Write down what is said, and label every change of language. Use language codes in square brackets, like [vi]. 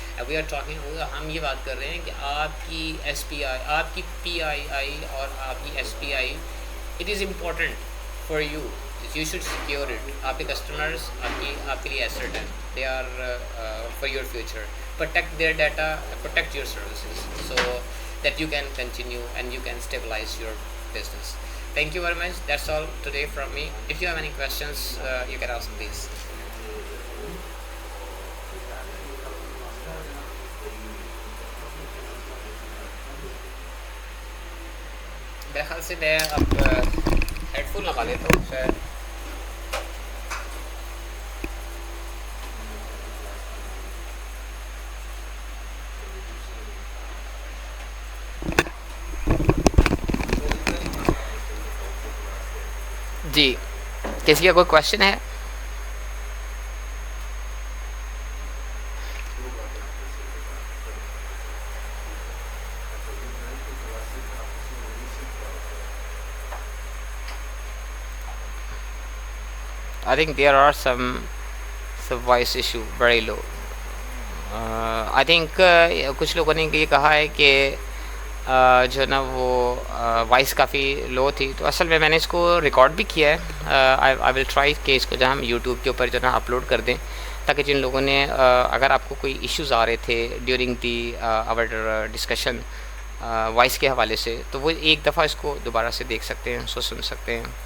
[en] we are talking, [ur] ہم یہ بات کر رہے ہیں کہ آپ کی ایس پی آئی، آپ کی پی آئی آئی اور آپ کی S P I, [en] It is important for you, you should secure it. [ur] آپ کے کسٹمرز آپ کے لیے ایسٹ ہیں، [en] They are for your future. Protect their data, protect your services so that you can continue and you can stabilise your business. Thank you very much. That's all today from me. If you have any questions, you can ask, please. [ur] میرے خیال سے میں اب head phone لگا لیتا ہوں شاید. جی کسی کا کوئی کوشچن ہے؟ [en] I think there are some voice issue very low. I think [ur] کچھ لوگوں نے یہ کہا ہے کہ جو ہے نا وہ وائس کافی لو تھی، تو اصل میں نے اس کو ریکارڈ بھی کیا ہے. [en] I will try [ur] کہ اس کو جو ہم یوٹیوب کے اوپر جو ہے نا اپلوڈ کر دیں، تاکہ جن لوگوں نے اگر آپ کو کوئی ایشوز آ رہے تھے [en] during the our discussion [ur] voice کے حوالے سے، تو وہ ایک دفعہ اس کو دوبارہ سے دیکھ سکتے ہیں، اس کو سن سکتے ہیں.